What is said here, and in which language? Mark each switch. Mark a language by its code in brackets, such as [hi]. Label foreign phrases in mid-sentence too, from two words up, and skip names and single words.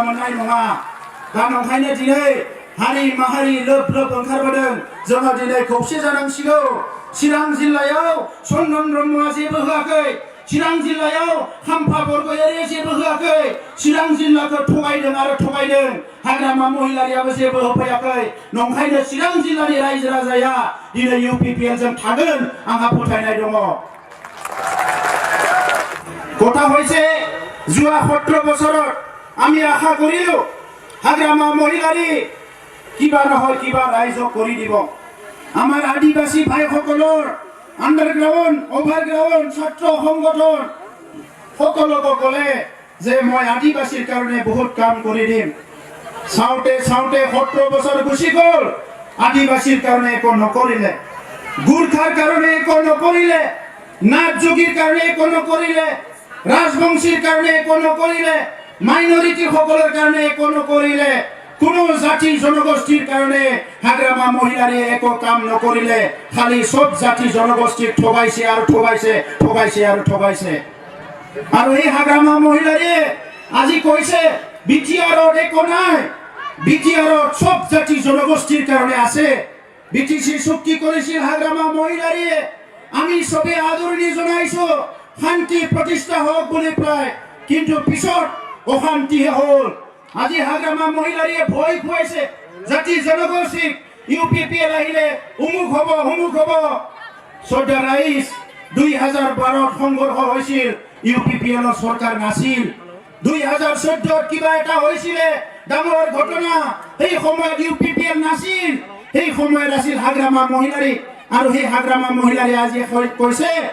[brx] मोननाय नङा दा नंखायनो दिनै हारि माहारि लोब ओंखारबोदों जोङो दिनै खौसे जानांसिगौ चिरां जिल्लायाव चन्दन ब्रह्मआ जेबो होआखै चिरां जिल्लायाव खाम्फा बरगयारिया जेबो होआखै चिरां जिल्लाखौ थगायदों हाग्रामा महिलारियाबो जेबो होफैयाखै नंखायनो चिरां जिल्लानि रायजो राजाया दिनै इउपिपिएलजों थागोन आंहा फोथायनाय दङ [as] কথা হয়েছে যোৱা 17 বছৰত আমি আশা কৰিলো হাগ্ৰামা মহিলাৰী কিবা নহয় কিবা ৰাইজক কৰি দিব আমাৰ আদিবাসী ভাইসকলৰ আন্ডাৰগ্ৰাউণ্ড ওভাৰগ্ৰাউণ্ড ছাত্ৰ সংগঠন সকলোকে ক'লে যে মই আদিবাসীৰ কাৰণে বহুত কাম কৰি দিম চাওঁতে 17 বছৰ গুচি গ'ল আদিবাসীৰ কাৰণে একো নকৰিলে গুৰখাৰ কাৰণে একো নকৰিলে নাথ যোগীৰ কাৰণে একো নকৰিলে ৰাজবংশীৰ কাৰণে একো নকৰিলে মাইনৰিটী সকলৰ কাৰণে একো নকৰিলে কোনো জাতি জনগোষ্ঠীৰ কাৰণে হাগ্ৰামা মহিলাৰে একো কাম নকৰিলে খালী সব জাতি জনগোষ্ঠীক ঠগাইছে আৰু এই हाग्रामा महिलारे আজি কৈছে বিটিআৰৰ एको নাই বিটিআৰৰ সব জাতি জনগোষ্ঠীৰ কাৰণে আছে বিটিসি চুক্তি কৰিছিল हाग्रामा महिलारे আমি সবে আদৰণি জনাইছো শান্তি প্ৰতিষ্ঠা হোক বুলি প্ৰায় কিন্তু পিছত অশান্তি হ'ল আজি হাগ্ৰামা মহিলাৰীয়ে ভয় খুৱাইছে জাতি জনগোষ্ঠীক ইউপিপিএল আহিলে উমুক হ'ব শ্ৰদ্ধা ৰাইজ 2012 সংঘৰ্ষ হৈছিল UPPL চৰকাৰ নাছিল 2014 কিবা এটা হৈছিল ডাঙৰ ঘটনা সেই সময়ত UPPL নাছিল সেই সময়ত আছিল হাগ্ৰামা মহিলাৰী আৰু সেই হাগ্ৰামা মহিলাৰী আজি কৈছে